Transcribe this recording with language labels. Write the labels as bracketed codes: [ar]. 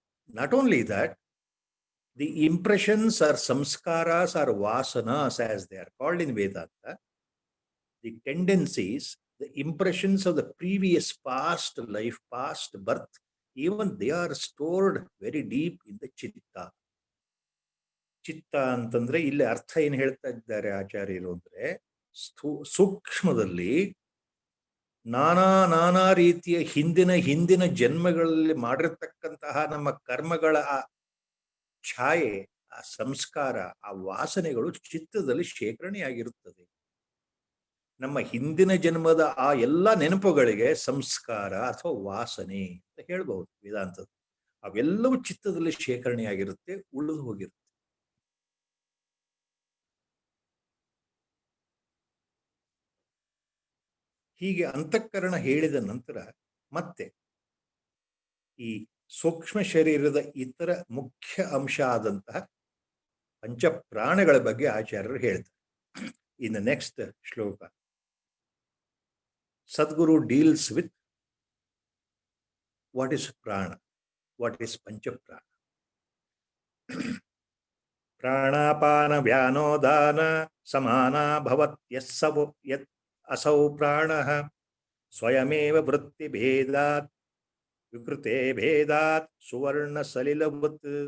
[en] Not only that, the impressions or samskaras or vasanas, as they are called in Vedanta, the tendencies, the impressions of the previous past life, past birth, even they are stored very deep in the chitta. [kn] ಚಿತ್ತ ಅಂತಂದ್ರೆ ಇಲ್ಲಿ ಅರ್ಥ ಏನು ಹೇಳ್ತಾ ಇದ್ದಾರೆ ಆಚಾರ್ಯರು ಅಂದ್ರೆ, ಸೂಕ್ಷ್ಮದಲ್ಲಿ ನಾನಾ ರೀತಿಯ ಹಿಂದಿನ ಜನ್ಮಗಳಲ್ಲಿ ಮಾಡಿರ್ತಕ್ಕಂತಹ ನಮ್ಮ ಕರ್ಮಗಳ ಆ ಛಾಯೆ, ಆ ಸಂಸ್ಕಾರ, ಆ ವಾಸನೆಗಳು ಚಿತ್ತದಲ್ಲಿ ಶೇಖರಣೆಯಾಗಿರುತ್ತದೆ. ನಮ್ಮ ಹಿಂದಿನ ಜನ್ಮದ ಆ ಎಲ್ಲ ನೆನಪುಗಳಿಗೆ ಸಂಸ್ಕಾರ ಅಥವಾ ವಾಸನೆ ಅಂತ ಹೇಳ್ಬಹುದು ವೇದಾಂತದ. ಅವೆಲ್ಲವೂ ಚಿತ್ತದಲ್ಲಿ ಶೇಖರಣೆಯಾಗಿರುತ್ತೆ, ಉಳಿದು ಹೋಗಿರುತ್ತೆ. ಹೀಗೆ ಅಂತಃಕರಣ ಹೇಳಿದ ನಂತರ ಮತ್ತೆ ಈ ಸೂಕ್ಷ್ಮ ಶರೀರದ ಇತರ ಮುಖ್ಯ ಅಂಶ ಆದಂತಹ ಪಂಚಪ್ರಾಣಗಳ ಬಗ್ಗೆ ಆಚಾರ್ಯರು ಹೇಳ್ತಾರೆ. [en] In the next ಶ್ಲೋಕ, Sadguru deals with what is prana, what is panchaprana. [sa] Pranapana vyanodana samana bhavat yat asau pranaha swayameva vritti bhedat vikrute bhedat suvarna salilavat.